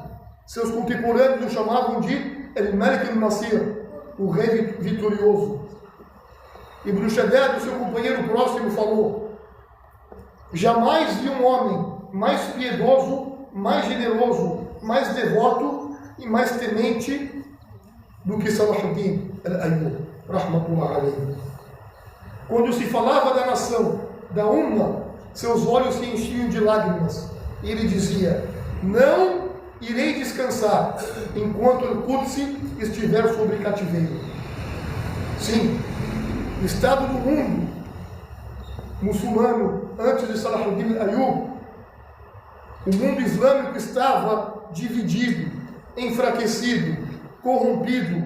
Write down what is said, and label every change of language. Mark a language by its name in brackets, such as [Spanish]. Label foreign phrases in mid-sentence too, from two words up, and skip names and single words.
[Portuguese] Seus contemporâneos o chamavam de El-Malik al-Nasir, o rei vitorioso. Ibn Shaddad, o seu companheiro próximo, falou: jamais vi um homem mais piedoso, mais generoso, mais devoto e mais temente do que Salahuddin al-Ayyub, [Arabic] رحمة الله عليه. [Portuguese] Quando se falava da nação, da Umma, seus olhos se enchiam de lágrimas. E ele dizia: não irei descansar enquanto o Quds estiver sobre cativeiro. Sim, o estado do mundo muçulmano antes de Salahuddin Ayyub, o mundo islâmico estava dividido, enfraquecido, corrompido.